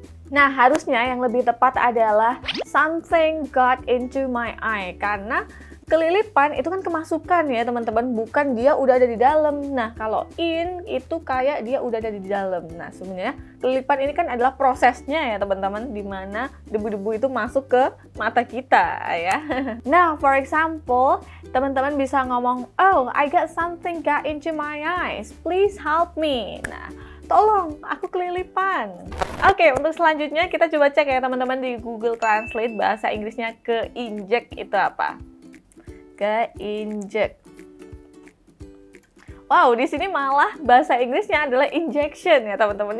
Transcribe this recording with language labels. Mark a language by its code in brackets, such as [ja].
[id] Nah, harusnya yang lebih tepat adalah [en] something got into my eye. [id] Karena kelilipan itu kan kemasukan ya teman-teman, bukan dia udah ada di dalam. Nah, kalau in itu kayak dia udah ada di dalam. Nah, sebenarnya kelilipan ini kan adalah prosesnya ya teman-teman, dimana debu-debu itu masuk ke mata kita ya. [en] Nah, for example, [id] teman-teman bisa ngomong, [en] oh, I got something got into my eyes, please help me. [id] Nah, tolong, aku kelilipan. Oke, untuk selanjutnya kita coba cek ya teman-teman di Google Translate bahasa Inggrisnya keinjek itu apa? Keinjek. Wow, di sini malah bahasa Inggrisnya adalah injection ya teman-teman.